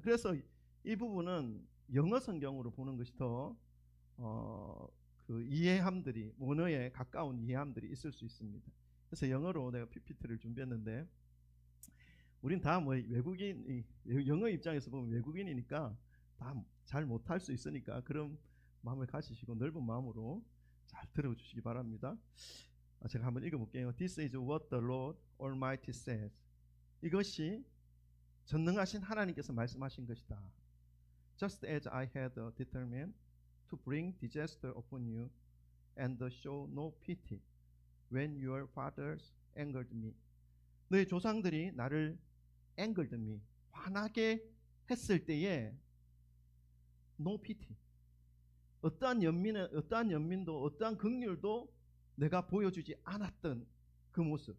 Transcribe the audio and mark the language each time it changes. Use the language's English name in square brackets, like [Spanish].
[Korean] 그래서 이 부분은 영어 성경으로 보는 것이 더 그 이해함들이, 원어에 가까운 이해함들이 있을 수 있습니다. 그래서 영어로 내가 PPT를 준비했는데, 우린 다 뭐 외국인, 영어 입장에서 보면 외국인이니까 다 잘 못할 수 있으니까 그런 마음을 가지시고 넓은 마음으로 잘 들어주시기 바랍니다. 제가 한번 읽어볼게요. [English] This is what the Lord Almighty says. [Korean] 이것이 전능하신 하나님께서 말씀하신 것이다. [English] Just as I had determined to bring disaster upon you and show no pity when your fathers angered me. [Korean] 너희 조상들이 나를 [English] angered me, [Korean] 화나게 했을 때에 [English] no pity, [Korean] 어떠한 연민도 어떠한 긍휼도 내가 보여주지 않았던 그 모습.